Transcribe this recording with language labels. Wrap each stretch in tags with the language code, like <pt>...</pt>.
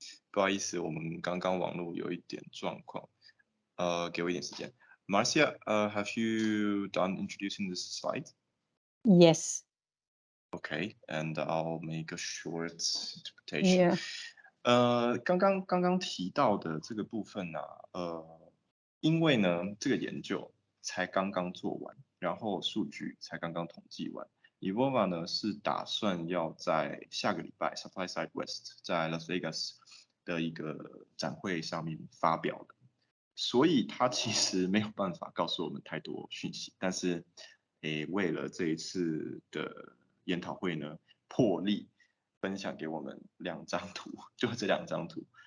<zh>不好意思，我们刚刚网络有一点状况。给我一点时间。</zh> <en>Marcia, have you done introducing this slide? Yes. Okay, and I'll make a short interpretation. Yeah.</en> <zh>刚刚提到的这个部分呢，因为呢这个研究才刚刚做完，然后数据才刚刚统计完。 eVova 呢是打算要在下个礼拜 Supply Side West 在 Las Vegas 的一个展会上面发表的，所以它其实没有办法告诉我们太多讯息，但是为了这一次的研讨会呢，破例分享给我们2张图，就这2张图。</zh>